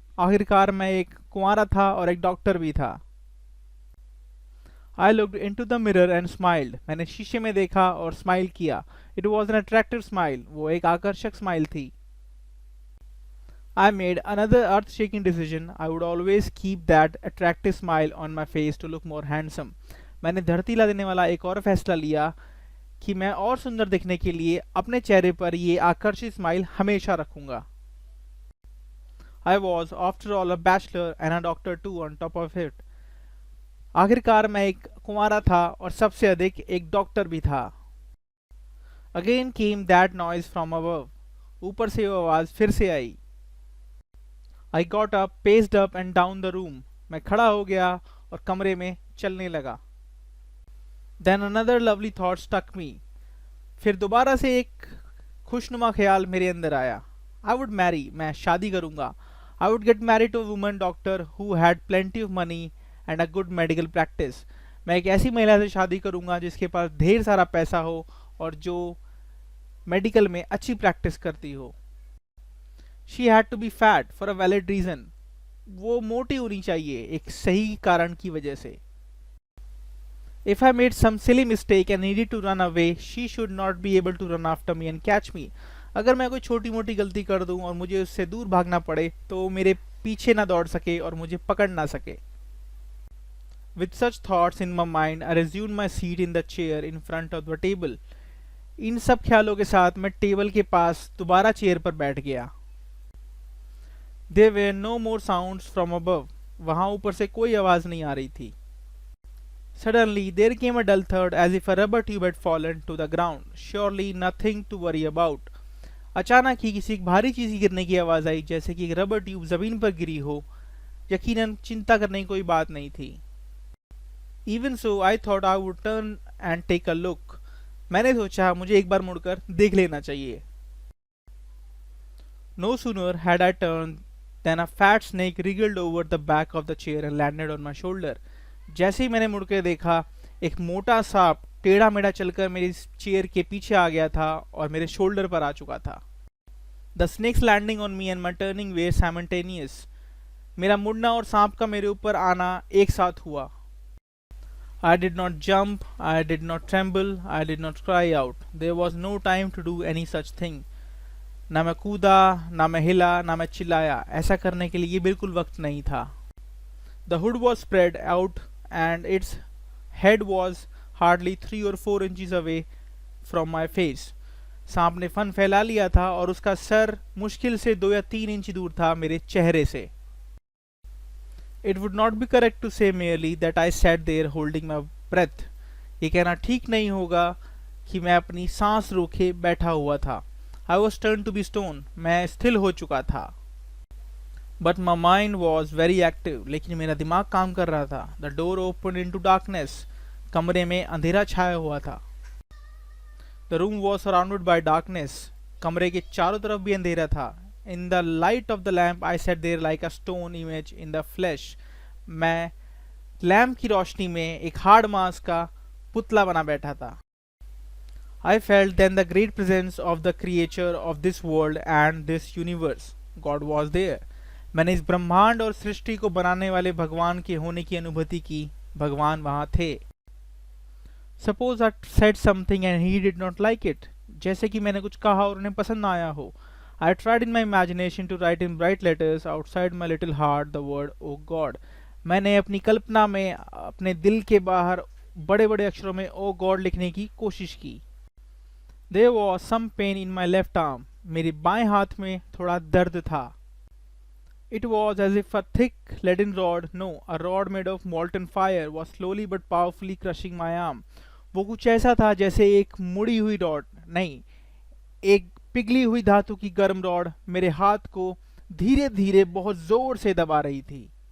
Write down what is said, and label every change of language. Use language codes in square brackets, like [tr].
[hi] आखिरकार मैं एक कुंवारा था और एक डॉक्टर भी था। [en] I looked into the mirror and smiled. [hi] मैंने शीशे में देखा और स्माइल किया। [en] It was an attractive smile. [hi] वो एक आकर्षक स्माइल थी। [en] I made another earth-shaking decision. I would always keep that attractive smile on my face to look more handsome. [hi] मैंने धरती हिला देने वाला एक और फैसला लिया कि मैं और सुंदर दिखने के लिए अपने चेहरे पर ये आकर्षित स्माइल हमेशा रखूंगा। [en] I was, after all, a bachelor and a doctor too on top of it. [hi] आखिरकार मैं एक कुंवारा था और सबसे अधिक एक डॉक्टर भी था। [en] Again came that noise from above. [hi] ऊपर से वो आवाज फिर से आई। [en] I got up, paced up and down the room. [hi] मैं खड़ा हो गया और कमरे में चलने लगा। [en] Then another lovely thought struck me. [hi] फिर दोबारा से एक खुशनुमा ख्याल मेरे अंदर आया। [en] I would marry. [hi] मैं शादी करूंगा। [en] I would get married to a woman doctor who had plenty of money and a good medical practice. [hi] मैं एक ऐसी महिला से शादी करूंगा जिसके पास ढेर सारा पैसा हो और जो मेडिकल में अच्छी प्रैक्टिस करती हो। [en] She had to be fat for a valid reason. [hi] वो मोटी होनी चाहिए एक सही कारण की वजह से। [en] If I made some silly mistake and needed to run away, she should not be able to run after me and catch me. [hi] अगर मैं कोई छोटी मोटी गलती कर दूं और मुझे उससे दूर भागना पड़े तो वो मेरे पीछे ना दौड़ सके और मुझे पकड़ ना सके। [en] With such thoughts in my mind, I resumed my seat in the chair in front of the table. [hi] इन सब ख्यालों के साथ मैं टेबल के पास दोबारा चेयर पर बैठ गया। [en] There were no more sounds from above. [hi] वहां ऊपर से कोई आवाज नहीं आ रही थी। [en] Suddenly there came a dull thud as if a rubber tube had fallen to the ground. Surely nothing to worry about. [hi] अचानक ही किसी एक भारी चीज की गिरने की आवाज आई जैसे कि एक रबर ट्यूब जमीन पर गिरी हो। यकीनन चिंता करने की कोई बात नहीं थी। [en] Even so, I thought I would turn and take a look. [hi] मैंने सोचा मुझे एक बार मुड़कर देख लेना चाहिए। [en] No sooner had I turned Then a fat snake wriggled over the back of the chair and landed on my shoulder. [hi] जैसे ही मैंने मुड़ के देखा एक मोटा सांप टेढ़ा मेढ़ा चलकर मेरी चेयर के पीछे आ गया था और मेरे शोल्डर पर आ चुका था। [en] The snake's landing on me and my turning were simultaneous. [hi] मेरा मुड़ना और सांप का मेरे ऊपर आना एक साथ हुआ। [en] I did not jump, I did not tremble, I did not cry out. There was no time to do any such thing. [hi] ना मैं कूदा, ना मैं हिला, ना मैं चिल्लाया। ऐसा करने के लिए ये बिल्कुल वक्त नहीं था। [en] The hood was spread out and its head was hardly 3 or 4 inches away from my face. [hi] सांप ने फन फैला लिया था और उसका सर मुश्किल से 2 या 3 इंच दूर था मेरे चेहरे से। [en] It would not be correct to say merely that I sat there holding my breath. [hi] ये कहना ठीक नहीं होगा कि मैं अपनी सांस रोके बैठा हुआ था। [en] I was turned to be stone. [hi] मैं स्थिर हो चुका था। [en] But my mind was very active. [hi] लेकिन मेरा दिमाग काम कर रहा था। [en] The door opened into darkness. [hi] कमरे में अंधेरा छाया हुआ था। [en] The room was surrounded by darkness. [hi] कमरे के चारों तरफ भी अंधेरा था। [en] In the light of the lamp, I sat there like a stone image in the flesh. [hi] मैं लैम्प की रोशनी में एक हार्ड मांस का पुतला बना बैठा था। [en] I felt then the great presence of the creator of this world and this universe. God was there. [hi] मैंने इस ब्रह्मांड और सृष्टि को बनाने वाले भगवान के होने की अनुभूति की। भगवान वहां थे। [en] Suppose I said something and he did not like it. [hi] जैसे कि मैंने कुछ कहा और उन्हें पसंद ना आया हो। [en] I tried in my imagination to write in bright letters outside my little heart the word "Oh God." [hi] मैंने अपनी कल्पना में अपने दिल के बाहर बड़े-बड़े अक्षरों में [en] "Oh God" [hi] लिखने की कोशिश की। [en] There was some pain in my left arm. [hi] मेरे बाएं हाथ में थोड़ा दर्द था। [en] It was as if a thick leaden rod, no, a rod made of molten fire, was slowly but powerfully crushing my arm. [hi] वो कुछ ऐसा था जैसे एक मुड़ी हुई रॉड नहीं, एक पिघली हुई धातु की गर्म रॉड मेरे हाथ को धीरे धीरे बहुत जोर से दबा रही थी।